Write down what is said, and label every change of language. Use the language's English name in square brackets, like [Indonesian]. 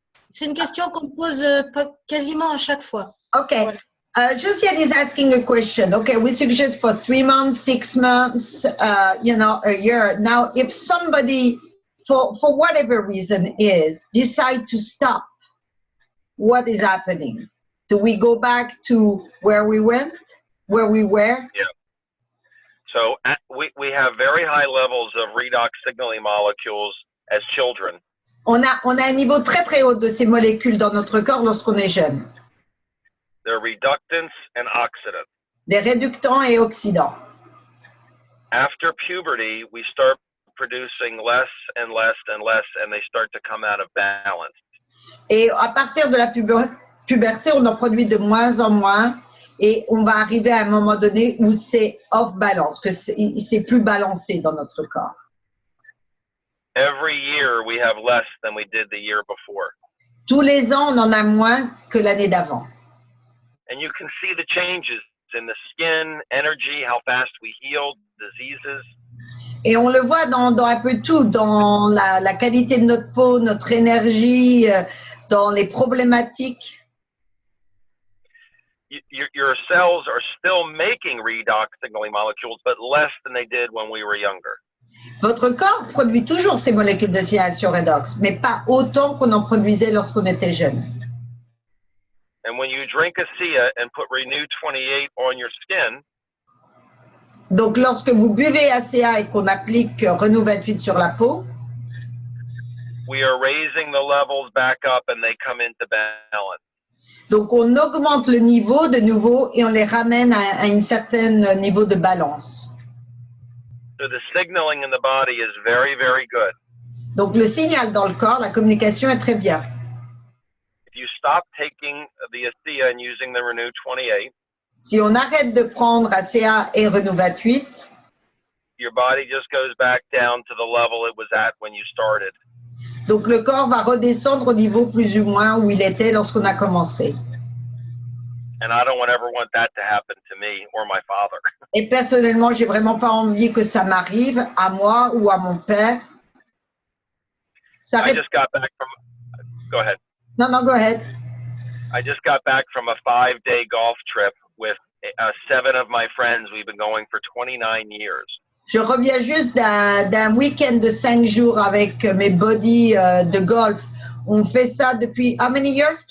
[French] C'est une question qu'on me pose quasiment à chaque fois. Okay. Voilà. [English] Josiane is asking a question. Okay, we suggest for 3 months, 6 months, a year. Now, if somebody, for whatever reason decide to stop, what is happening? Do we go back to where we were? Yeah. So we have very high levels of redox signaling molecules as children. [French] On a un niveau très très haut de ces molécules dans notre corps lorsqu'on est jeune. [English] They're reductants and oxidants. [French] Des réductants et oxydants. [English] After puberty, we start producing less and less and less, and they start to come out of balance. [French] Et à partir de la puberté, on en produit de moins en moins et on va arriver à un moment donné où c'est [English] off balance, [French] que c'est plus balancé dans notre corps. [English] Every year, we have less than we did the year before. [French] Tous les ans, on en a moins que l'année d'avant. [English] And you can see the changes in the skin, energy, how fast we heal diseases. [French] Et on le voit dans un peu tout, dans la qualité de notre peau, notre énergie, dans les problématiques. [English] Your cells are still making redox signaling molecules, but less than they did when we were younger. [French] Votre corps produit toujours ces molécules de signalisation redox, mais pas autant qu'on en produisait lorsqu'on était jeune. [English] And when you drink ASEA and put Renew 28 on your skin, [French] Donc, lorsque vous buvez ACA et qu'on applique Renew 28 sur la peau, [English] we are raising the levels back up and they come into balance. [French] donc on augmente le niveau de nouveau et on les ramène à un certain niveau de balance. [English] So the signaling in the body is very, very good. [French] Donc le signal dans le corps, la communication est très bien. [English] If you stop taking the ASEA and using the Renew 28, [French] Si on arrête de prendre ACA et Renew 28, [English] your body just goes back down to the level it was at when you started. [French] donc le corps va redescendre au niveau plus ou moins où il était lorsqu'on a commencé. [English] And I don't ever want that to happen to me or my father. [French] Et personnellement, j'ai vraiment pas envie que ça m'arrive à moi ou à mon père. Ça [English] I just got back from, go ahead. Non, go ahead. I just got back from a 5-day golf trip with 7 of my friends. We've been going for 29 years. [French] Je reviens juste d'un week-end de 5 jours avec mes buddies de golf. On fait ça depuis, [English] how many years?